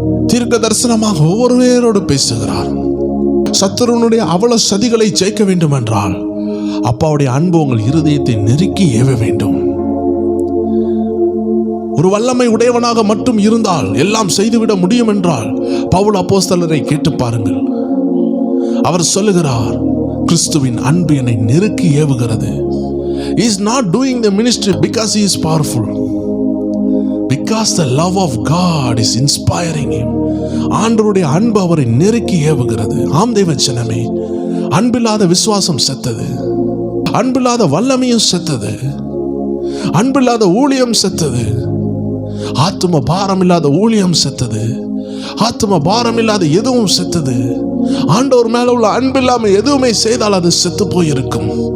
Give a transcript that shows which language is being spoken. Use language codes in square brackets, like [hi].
[ta] தீர்க்க தரிசனமாக ஒவ்வொரு பேரோடு பேசுகிறார். சத்துருனுடைய அவ்வளவு சதிகளை ஜெயிக்க வேண்டும் என்றால் அப்பாவுடைய அன்பு உங்கள் இருதயத்தை நெருக்கி ஏவ வேண்டும். ஒரு வல்லமை உடையவனாக மட்டும் இருந்தால் எல்லாம் செய்துவிட முடியும் என்றால் பவுல் அப்போஸ்தலரை கேட்டு பாருங்கள். அவர் சொல்லுகிறார், கிறிஸ்துவின் அன்பு என்னை நெருக்கி ஏவுகிறது. [en] He is not doing the ministry because he is powerful, because the love of God is inspiring him. [ta] ஆண்டவருடைய அன்பு அவரை நெருக்கி ஏவுகிறது. ஆம் தேவச்சனமே, அன்பில்லாத விசுவாசம் செத்தது, அன்பில்லாத வல்லமையும் செத்தது, அன்பில்லாத ஊழியம் செத்தது, ஆத்தும பாரம் இல்லாத ஊழியம் செத்தது, ஆத்ம பாரம் இல்லாத எதுவும் செத்தது. ஆண்டவர் மேல உள்ள அன்பு இல்லாம எதுவுமே செய்தால் அது செத்து போயிருக்கும்.